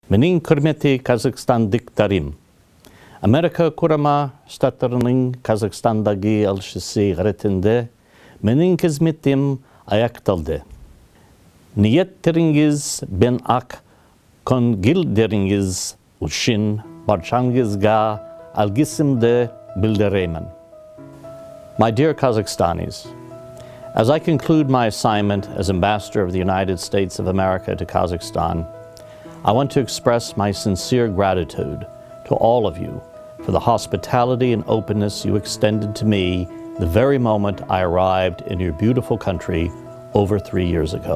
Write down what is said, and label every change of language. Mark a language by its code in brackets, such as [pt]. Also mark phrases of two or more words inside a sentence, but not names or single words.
[kk] Менің құрметті қазақстандықтарым, Америка Құрама Штаттарының Қазақстандағы Елшісі ретінде менің қызметім аяқталды. Ниеттеріңізбен ақ көңілдеріңіз үшін баршаңызға алғысымды білдіремін. [en] My dear Kazakhstanis, as I conclude my assignment as Ambassador of the United States of America to Kazakhstan, I want to express my sincere gratitude to all of you for the hospitality and openness you extended to me the very moment I arrived in your beautiful country over 3 years ago.